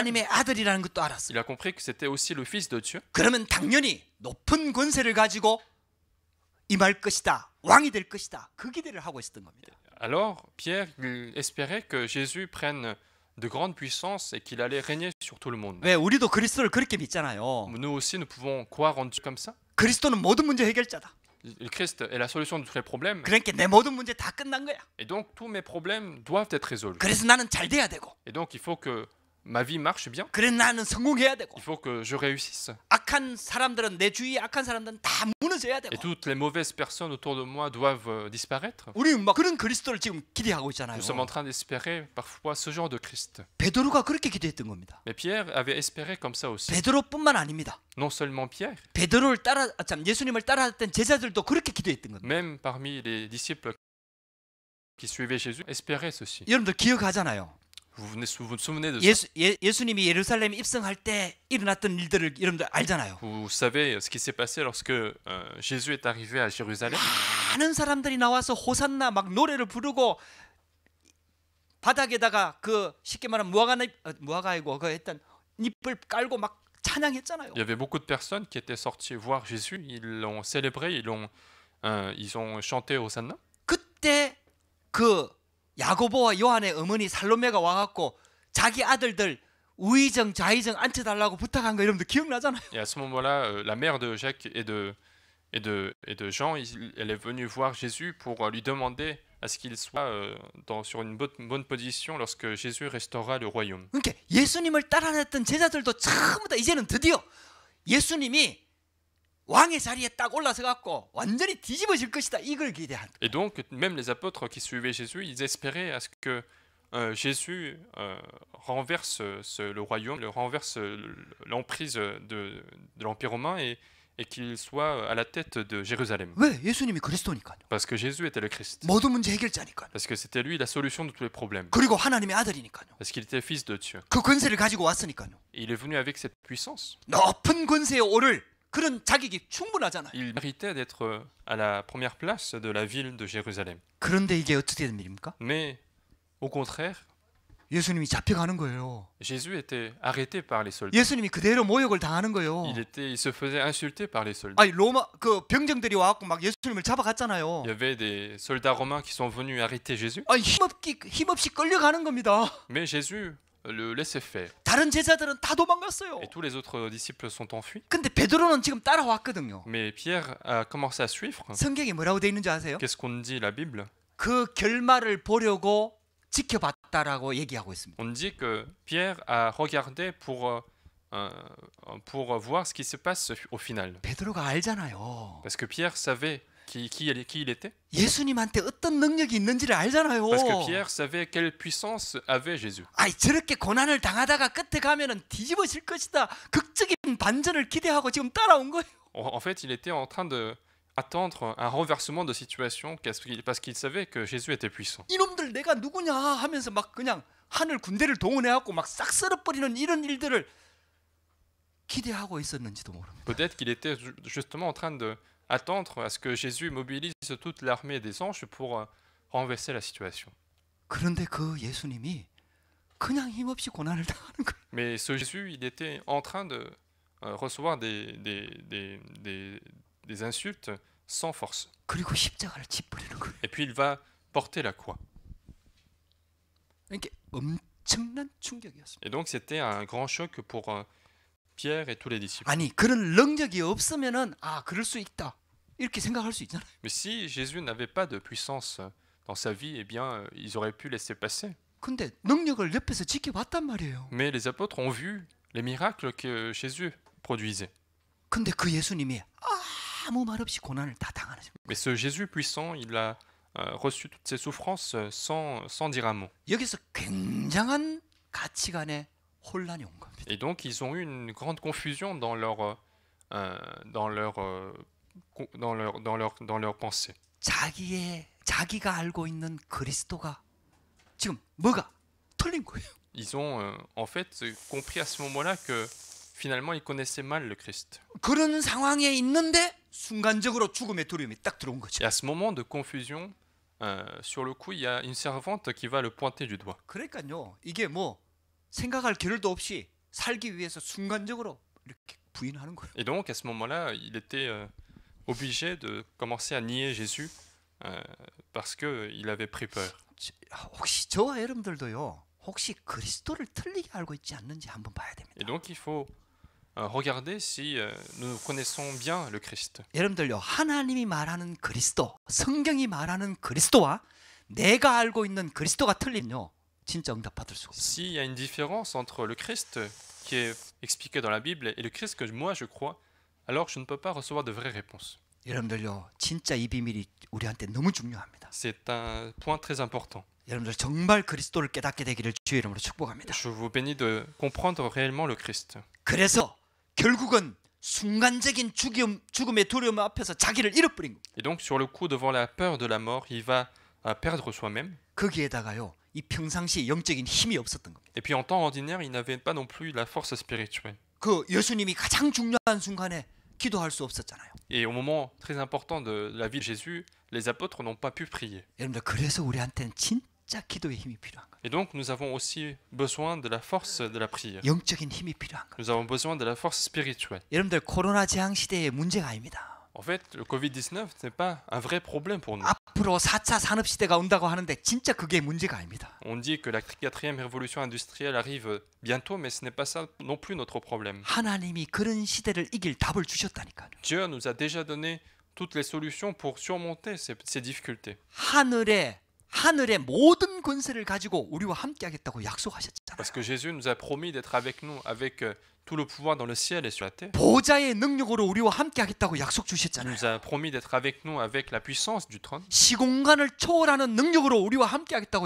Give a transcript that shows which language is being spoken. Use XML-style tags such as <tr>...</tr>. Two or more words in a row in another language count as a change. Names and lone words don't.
<ko>하나님의 아들이라는 것도 알았어요.</ko> <fr>Il a compris que c'était aussi le Fils de Dieu.</fr> <ko>그러면 당연히 높은 권세를 가지고 임할 것이다. 왕이 될 것이다. 그 기대를 하고 있었던 겁니다.</ko> <fr>Alors, Pierre, il espérait que Jésus prenne de grandes puissances et qu'il allait régner sur tout le monde.</fr> <ko>왜 우리도 그리스도를 그렇게 믿잖아요.</ko> <fr>Nous aussi, nous pouvons croire en Dieu comme ça.</fr> <ko>그리스도는 모든 문제 해결자다.</ko> <fr>Le Christ est la solution de tous les problèmes.</fr> <ko>그러니까 내 모든 문제 다 끝난 거야.</ko> <fr>Et donc, tous mes problèmes doivent être résolus.</fr> <ko>그래서 나는 잘 돼야 되고,</ko> <fr>Et donc, il faut que ma vie marche bien.</fr> <ko>그래서 나는 성공해야 되고,</ko> <fr>Il faut que je réussisse.</fr> <ko>악한 사람들은 내 주위에 악한 사람들은 다 무너져야 되고.</ko> <fr>Et toutes les mauvaises personnes autour de moi doivent disparaître.</fr> <ko>우리는 막 그런 그리스도를 지금 기대하고 있잖아요.</ko> <fr>Nous sommes en train d'espérer parfois ce genre de Christ.</fr> <ko>베드로가 그렇게 기대했던 겁니다.</ko> <fr>Mais Pierre avait espéré comme ça aussi.</fr> <ko>베드로뿐만 아닙니다.</ko> <fr>Non seulement Pierre,</fr> <ko>예수님을 따라했던 제자들도 그렇게 기도했던 겁니다.</ko> <fr>même parmi les disciples qui suivaient Jésus, espéraient ceci.</fr> <ko>여러분들 기억하잖아요.</ko> <fr>Vous vous souvenez de ça?</fr> <ko>예수님이 예루살렘에 입성할 때 일어났던 일들을 여러분들 알잖아요.</ko> <fr>Vous savez ce qui s'est passé lorsque Jésus est arrivé à Jérusalem.</fr> <ko>많은 사람들이 나와서 호산나 막 노래를 부르고 바닥에다가 그 쉽게 말하면 무화과이고 그 했던 잎을 깔고 막 찬양했잖아요.</ko> <fr>Il y avait beaucoup de personnes qui étaient sorties voir Jésus. Ils l'ont célébré, ils ont chanté Hosanna.</fr> <ko>그때 그 야고보와 요한의 어머니 살로메가 와갖고 자기 아들들 우의정 좌의정 앉혀달라고 부탁한 거 여러분들 기억나잖아요.</ko> <fr>Et à ce moment-là, la mère de Jacques et de Jean, elle est venue voir Jésus pour lui demander à ce qu'il soit sur une bonne position lorsque Jésus restaurera le royaume.</fr> <ko>그러니까 예수님을 따라했던 제자들도 전부 다 이제는 드디어 예수님이 왕의 자리에 딱 올라서 갖고 완전히 뒤집어질 것이다. 이걸 기대한.</ko> <fr>Et donc, même les apôtres qui suivaient Jésus, ils espéraient à ce que Jésus renverse le royaume, renverse l'emprise de l'Empire romain et qu'il soit à la tête de Jérusalem.</fr> <ko>왜? 예수님이 그리스도니까요.</ko> <fr>Parce que Jésus était le Christ.</fr> <ko>모든 문제 해결자니까요.</ko> <fr>Parce que c'était lui la solution de tous les problèmes.</fr> <ko>그리고 하나님의 아들이니까요.</ko> <fr>Parce qu'il était fils de Dieu.</fr> <ko>그 권세를 가지고 왔으니까요.</ko> <fr>Et il est venu avec cette puissance.</fr> <ko>높은 권세에 오를 그런 자격이 충분하잖아요.</ko> <fr>Il méritait d'être à la première place de la ville de Jérusalem.</fr> <ko>그런데 이게 어떻게 된 일입니까?</ko> <fr>Mais au contraire,</fr> <ko>예수님이 잡혀가는 거예요.</ko> <fr>Jésus était arrêté par les soldats.</fr> <ko>예수님이 그대로 모욕을 당하는 거예요.</ko> <fr>Il se faisait insulter par les soldats.</fr> <ko>아니 로마 그 병정들이 와갖고 막 예수님을 잡아갔잖아요.</ko> <fr>Il y avait des soldats romains qui sont venus arrêter Jésus.</fr> <ko>아니 힘없이 끌려가는 겁니다.</ko> <fr>Mais Jésus le laissait faire.</fr> <ko>다른 제자들은 다 도망갔어요.</ko> <fr>Et tous les autres disciples sont enfuis.</fr> <ko>근데 베드로는 지금 따라왔거든요.</ko> <fr>Mais Pierre a commencé à suivre.</fr> <ko>성경에 뭐라고 돼 있는지 아세요?</ko> <fr>Qu'est-ce qu'on dit la Bible?</fr> <ko>그 결말을 보려고 지켜봤다라고 얘기하고 있습니다.</ko> <fr>On dit que Pierre a regardé pour voir ce qui se passe au final.</fr> <ko>베드로가 알잖아요.</ko> <fr>Parce que Pierre savait qui il était.</fr> <ko>예수님한테 어떤 능력이 있는지를 알잖아요.</ko> <fr>Parce que Pierre savait quelle puissance avait Jésus.</fr> <ko>아이 저렇게 고난을 당하다가 끝에 가면은 뒤집어질 것이다. 극적인 반전을 기대하고 지금 따라온 거예요.</ko> <fr>En fait, il était en train de attendre un renversement de situation parce qu'il savait que Jésus était puissant.</fr> <ko>이놈들 내가 누구냐 하면서 막 그냥 하늘 군대를 동원해갖고 막 싹 쓸어버리는 이런 일들을 기대하고 있었는지도 모릅니다.</ko> <fr>Peut-être qu'il était justement en train de attendre à ce que Jésus mobilise toute l'armée des anges pour renverser la situation.</fr> <ko>그런데 그 예수님이 그냥 힘없이 고난을 당하는 거예요.</ko> <fr>Mais ce Jésus, il était en train de recevoir des insultes sans force.</fr> <ko>그리고 십자가를 짚버리는 거예요.</ko> <fr>Et puis il va porter la croix.</fr> <ko>이게 엄청난 충격이었습니다.</ko> <fr>Et donc c'était un grand choc pour Pierre et tous les disciples.</fr> <ko>아니 그런 능력이 없으면은 아 그럴 수 있다 이렇게 생각할 수 있잖아요.</ko> <fr>Mais si Jésus n'avait pas de puissance dans sa vie, eh bien, ils auraient pu laisser passer.</fr> <ko>근데 능력을 옆에서 지켜봤단 말이에요.</ko> <fr>Mais les apôtres ont vu les miracles que Jésus produisait.</fr> <ko>근데 그 예수님이 아무 말 없이 고난을 다 당하는.</ko> <fr>Mais ce Jésus puissant, il a reçu toutes ces souffrances sans dire un mot.</fr> <ko>여기서 굉장한 가치관의 혼란이 온 겁니다.</ko> <fr>Et donc, ils ont eu une grande confusion dans leur pensée.</fr> <ko>자기가 알고 있는 그리스도가 지금 뭐가 틀린 거예요.</ko> <fr>Ils ont en fait compris à ce moment-là que finalement ils connaissaient mal le Christ.</fr> <ko>그런 상황에 있는데 순간적으로 죽음의 두려움이 딱 들어온 거죠.</ko> <fr>Et à ce moment de confusion, sur le coup, il y a une servante qui va le pointer du doigt.</fr> <ko>그러니까요. 이게 뭐 생각할 겨를도 없이 살기 위해서 순간적으로 이렇게 부인하는 거예요.</ko> <fr>Et donc à ce moment-là, il était obligé de commencer à nier Jésus parce qu'il avait pris peur.</fr> <ko>혹시 저와 여러분들도요. 혹시 그리스도를 틀리게 알고 있지 않는지 한번 봐야 됩니다.</ko> <fr>Et donc il faut regarder si nous connaissons bien le Christ.</fr> <ko>여러분들요. 하나님이 말하는 그리스도, 성경이 말하는 그리스도와 내가 알고 있는 그리스도가 틀리면요. 진짜 응답 받을 수가 없어요.</ko> <fr>S'il y a une différence entre le Christ qui est expliqué dans la Bible et le Christ que moi je crois, alors je ne peux pas recevoir de vraies réponses.</fr> <ko>여러분들요. 진짜 이 비밀이 우리한테 너무 중요합니다.</ko> <fr>C'est un point très important.</fr> <ko>여러분들 정말 그리스도를 깨닫게 되기를 주의 이름으로 축복합니다.</ko> <fr>Je vous bénis de comprendre réellement le Christ.</fr> <ko>그래서 결국은 순간적인 죽음의 두려움 앞에서 자기를 잃어버린 겁니다.</ko> <fr>Et donc sur le coup, devant la peur de la mort, il va perdre soi-même.</fr> <ko>거기에다가요. 이 평상시 영적인 힘이 없었던 겁니다.</ko> <fr>Et puis en temps ordinaire, il n'avait pas non plus la force spirituelle.</fr> <ko>그 예수님이 가장 중요한 순간에 기도할 수 없었잖아요.</ko> <fr>Et au moment très important de la vie de Jésus, les apôtres n'ont pas pu prier.</fr> <ko>여러분들 그래서 우리한테는 진짜 기도의 힘이 필요한 거예요.</ko> <fr>Et donc nous avons aussi besoin de la force de la prière.</fr> <ko>영적인 힘이 필요한 거예요.</ko> <fr>Nous avons besoin de la force spirituelle.</fr> <ko>여러분들 코로나 재앙 시대의 문제가 아닙니다.</ko> <fr>En fait, le Covid-19 n'est pas un vrai problème pour nous.</fr> <ko>앞으로 4차 산업 시대가 온다고 하는데 진짜 그게 문제가 아닙니다.</ko> <fr>On dit que la quatrième révolution industrielle arrive bientôt, mais ce n'est pas ça non plus notre problème.</fr> <ko>하나님이 그런 시대를 이길 답을 주셨다니까요.</ko> <fr>Dieu nous a déjà donné toutes les solutions pour surmonter ces difficultés.</fr> <ko>하늘의 모든 권세를 가지고 우리와 함께 하겠다고 약속하셨잖아요.</ko> <fr>Parce que Jésus nous a promis d'être avec nous, avec tout le pouvoir dans le ciel et sur la terre.</fr> <ko>보좌의 능력으로 우리와 함께 하겠다고 약속</ko> <fr>Il</fr> <ko>주셨잖아요.</ko> <fr>nous a promis d'être avec nous avec la puissance du trône.</fr> <ko>시공간을 초월하는 능력으로 우리와 함께 하겠다고</ko>